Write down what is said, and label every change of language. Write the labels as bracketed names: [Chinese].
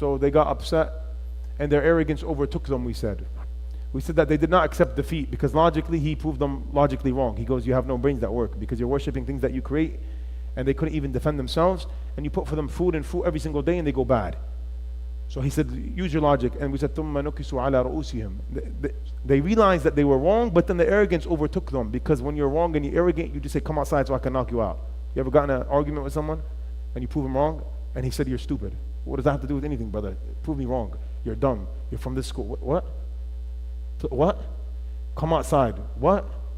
[English] So they got upset and their arrogance overtook them, we said. We said that they did not accept defeat because logically he proved them logically wrong. He goes, you have no brains that work because you're worshiping things that you create, and they couldn't even defend themselves, and you put for them food and food every single day and they go bad. So he said, use your logic. And we said, [Arabic] ثُمَّ نُكِسُوا عَلَى رُؤُوسِهِمْ. [English] They realized that they were wrong, but then the arrogance overtook them, because when you're wrong and you're arrogant, you just say, come outside so I can knock you out. You ever gotten an argument with someone and you prove him wrong and he said, you're stupid? What does that have to do with anything, brother? Prove me wrong. You're dumb. You're from this school. What? What? Come outside. What?